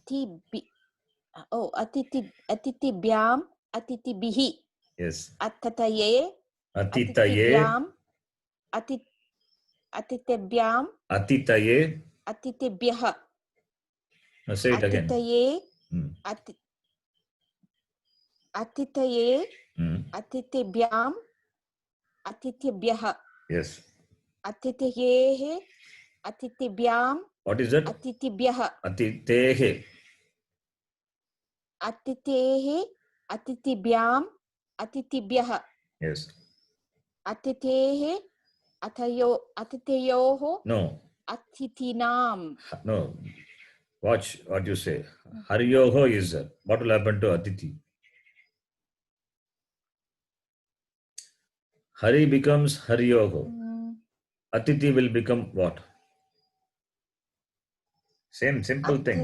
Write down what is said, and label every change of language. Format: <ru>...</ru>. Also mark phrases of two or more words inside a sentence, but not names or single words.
<sa>Atitibhyam. Atitibhihi.</sa> <en>Yes.</en> <sa>Atataye. Atitaye. Atitibhyam. Atitaye. Atitibhyah.</sa> <en>Now say it again.</en> <sa>Atitaye. Hmm. Atitaye. Hmm. अतिथिभ्याम्। अतिथिभ्यः.</sa> <en>Yes.</en> <sa>अतिथये। अतिथिभ्याम्.</sa> <en>What is that?</en> <sa>Atitibhyah. Atitehe. अतिथेः। अतिथिभ्याम्. Atitibhyah.</sa> <en>Yes.</en> <sa>अतिथेः। अतिथ्योः.</sa> <en>No.</en> <sa>Atitinam.</sa> <en>No. Watch what you say. Haryoho is what will happen to Atiti? Hari becomes Haryoho. Atiti will become what? Same simple thing.</en>